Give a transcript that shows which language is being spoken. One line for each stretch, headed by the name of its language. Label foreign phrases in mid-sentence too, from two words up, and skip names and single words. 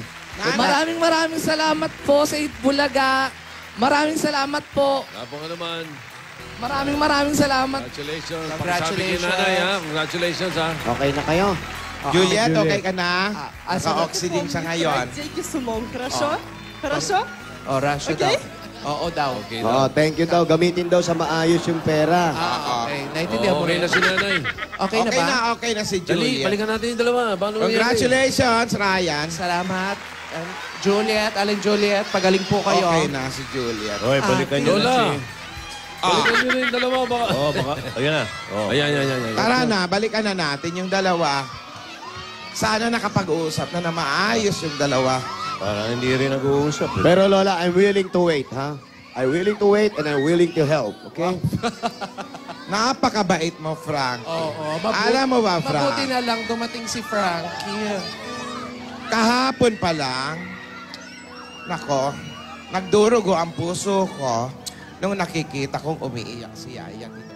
Filipino: Maraming salamat po sa Itbulaga. Maraming salamat po. Wala pong ano man. Maraming salamat. Congratulations. Congratulations. Pakisabi kay nanay, ha? Congratulations, ha? Okay na kayo? Juliet, okay ka na? asa- Naka-oxygen siya ngayon.
Russian: Деньги с умом, хорошо? Хорошо?
Filipino: Oh, Rasha Okay? daw. Oo daw. Okay Oo,
English: thank you
Filipino: daw. Gamitin daw sa maayos yung pera. Okay. Naintindihan mo Okay rin. na si nanay. Okay na ba? Okay na si Dali, Juliet. balikan natin yung dalawa. Paano nangyari? Congratulations, Ryan. Salamat. Juliet, Aling Juliet, pagaling po kayo. Okay na si Juliet. Hoy, balikan nyo na Lola. si... Balikan nyo na yung dalawa. Baka... Oh, baka... Ayan na. Oh. Ayan. Tara na, balikan na natin yung dalawa. Sana nakapag-uusap na maayos yung dalawa. Parang hindi rin nag-uusap. Eh. Pero Lola,
English: I'm willing to wait, ha? I'm willing to wait and I'm willing to help, okay?
Filipino: Napakabait mo, Frank. Oo. Alam mo ba, Frank? Mabuti na lang dumating si Frankie. Kahapon pa lang, nako, nagdurugo ang puso ko nung nakikita kong umiiyak si Yaya.